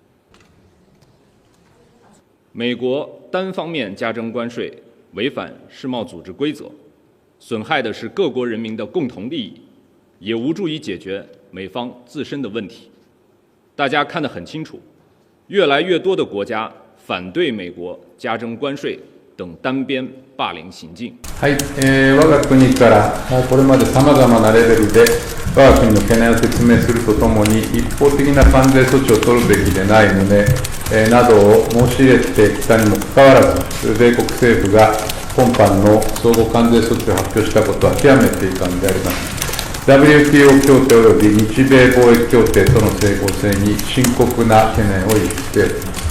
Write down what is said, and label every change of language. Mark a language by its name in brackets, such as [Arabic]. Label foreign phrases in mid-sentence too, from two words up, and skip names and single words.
[Chinese] 美国单方面加征关税，违反世贸组织规则，损害的是各国人民的共同利益，也无助于解决美方自身的问题。大家看得很清楚，越来越多的国家反对美国加征关税等单边霸凌行径。 [Japanese] はい、我が国からこれまでさまざまなレベルで我が国の懸念を説明するとともに一方的な関税措置を取るべきでない旨などを申し入れてきたにもかかわらず、米国政府が今般の相互関税措置を発表したことは極めて遺憾であります。WTO 協定及び日米貿易協定との整合性に深刻な懸念を抱いています。